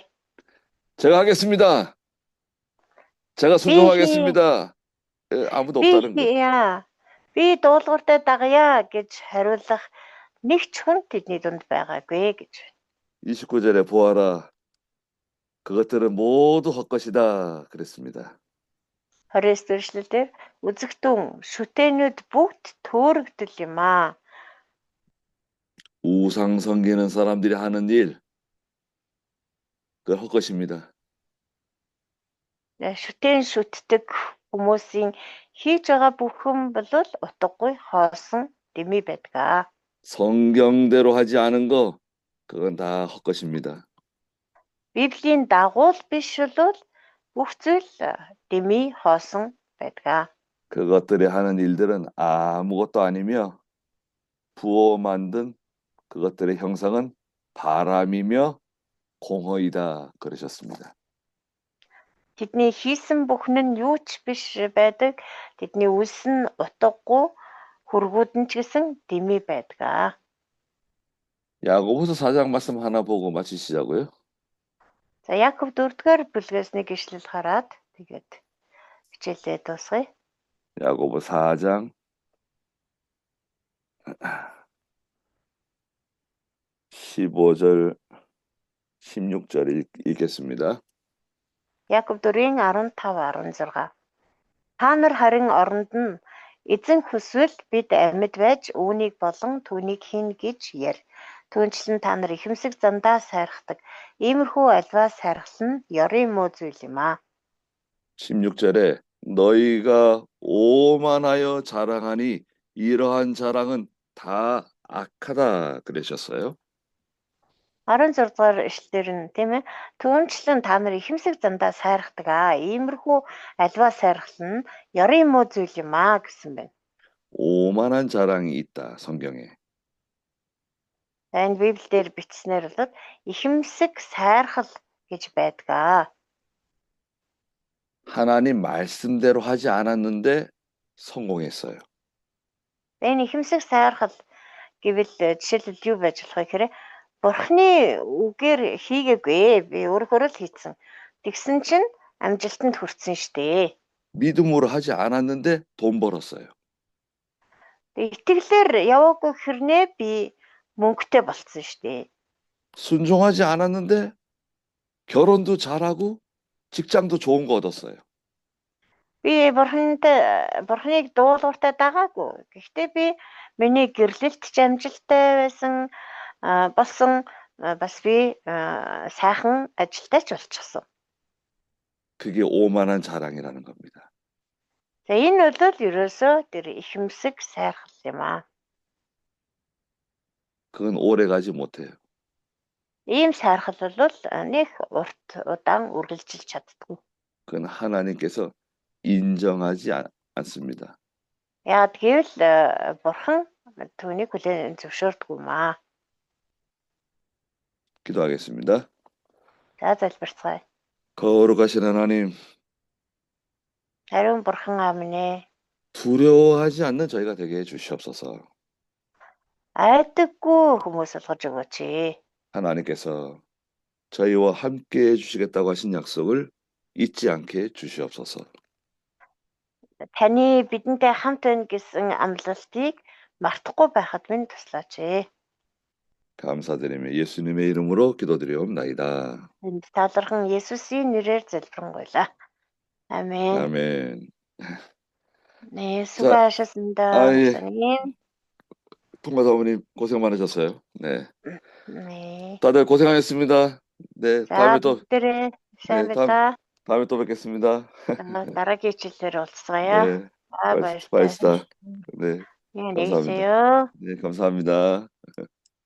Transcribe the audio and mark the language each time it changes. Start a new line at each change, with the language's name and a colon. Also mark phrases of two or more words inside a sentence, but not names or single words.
Korean: 제가 하겠습니다. 제가 순종하겠습니다. 아무도
Mongolian: Би
Korean: 없다는 거예요.
Mongolian: хийя. Би дуулууртай дагая гэж хариулах нэг ч хүн тэдний дунд байгаагүй гэж.
Korean: 29절에 보아라. 그것들은 모두 헛것이다 그랬습니다.
Mongolian: 29 дэх үзэгтэн шүтээнүүд бүгд төөрөгдөл юм аа.
Korean: 우상 섬기는 사람들이 하는 일, 그 헛것입니다.
Mongolian: Шүтээн шүтдэг хүмүүсийн хийж байгаа бүхэн бол утгагүй хоосон дэмий байдаг.
Korean: 성경대로 하지 않은 거, 그건 다 헛것입니다.
Mongolian: Библийн дагуул биш бол бүх зүйл дэмий хоосон байдаг.
Korean: 그것들이 하는 일들은 아무것도 아니며 부어 만든 그것들의 형상은 바람이며 공허이다 그러셨습니다.
Mongolian: Тэдний хийсэн бүхэн нь юу ч биш байдаг. Тэдний үлс нь утгагүй, хөргүүд нь ч гэсэн дэмий байдаг.
Korean: 야고보서 4장 말씀 하나 보고 마치시자고요.
Mongolian: За Яков 4-р бүлгээс нэг ишлэл хараад тэгээд хичээлээ дуусгая.
Korean: 야고보 4장 15절 16절 읽겠습니다.
Mongolian: Яков 4-ийн 15-16. Та нар харин оронд нь эзэн хүсвэл бид амьд байж үүнийг болон түүнийг хийн гэж яар. Түүнчлэн та нар ихэмсэг зандаа сайрхдаг. Иймэрхүү альваа сайрхал нь ёрын муу зүйл юм аа.
Korean: 16절에 너희가 오만하여 자랑하니 이러한 자랑은 다 악하다 그러셨어요.
Mongolian: 16-р ишлэлээр нь тийм ээ. Түүнчлэн та нар ихэмсэг зандаа сайрхдаг аа. Иймэрхүү альваа сайрхал нь ёрын муу зүйл юм аа гэсэн байна.
Korean: 오만한 자랑이 있다 성경에.
Mongolian: Энэ Библиэлд бичснээр бол ихэмсэг сайрхал гэж байдаг.
Korean: 하나님 말씀대로 하지 않았는데 성공했어요.
Mongolian: Энэ ихэмсэг сайрхал гэвэл жишээлбэл юу байж болох вэ гэхээр Бурхны үгээр хийгээгүй. Би өөрөөр л хийцэн. Тэгсэн чинь амжилтанд хүрсэн штэ.
Korean: 믿음으로 하지 않았는데 돈 벌었어요.
Mongolian: Итгэлээр яваагүй хэрнээ би мөнгөтэй болцсон штэ.
Korean: 순종하지 않았는데 결혼도 잘하고 직장도 좋은 거 얻었어요.
Mongolian: Би Бурхныг дуулууртай дагаагүй. Гэхдээ би миний гэрлэлт ч амжилттай байсан болсон бас би сайхан ажилтаач болчихсон.
Korean: 그게 오만한 자랑이라는 겁니다.
Mongolian: За энэ бол ерөөсөө тэр ихэмсэг сайрхал юм аа.
Korean: 그건 오래 가지 못해요.
Mongolian: Ийм сайрхал бол нэг урт удаан үргэлжилж чаддгүй.
Korean: 그건 하나님께서 인정하지 않습니다.
Mongolian: Яагаад гэвэл Бурхан түүнийг хүлээн зөвшөөрдөггүй юм аа.
Korean: 기도하겠습니다.
Mongolian: За залбирцгаая.
Korean: 거룩하신 하나님,
Mongolian: Ариун Бурхан аав минь ээ.
Korean: 두려워하지 않는 저희가 되게 해주시옵소서.
Mongolian: Айдаггүй хүмүүс болгож өгөөч.
Korean: 하나님께서 저희와 함께 해주시겠다고 하신 약속을 잊지 않게 주시옵소서.
Mongolian: Таны бидэнтэй хамт байна гэсэн амлалтыг мартахгүй байхад минь туслаач.
Korean: 감사드리며 예수님의 이름으로 기도드리옵나이다.
Mongolian: Энд талархан Есүсийн нэрээр залбирanгуйлаа. Амен.
Korean: 아멘. 네, 자, 수고하셨습니다, 아, 예. 목사님. 통과 사모님 고생 많으셨어요. 네. 네. 다들 고생하셨습니다. 네,
Mongolian: За бүгдээрээ сайн
Korean: 네,
Mongolian: байна.
Korean: 다음에 또 뵙겠습니다.
Mongolian: Дараагийн хичээлээр уулзъя.
Korean: 네,
Mongolian: За баяртай.
Korean: 바이스타. 네, 안녕히 감사합니다. 계세요. 네, 감사합니다.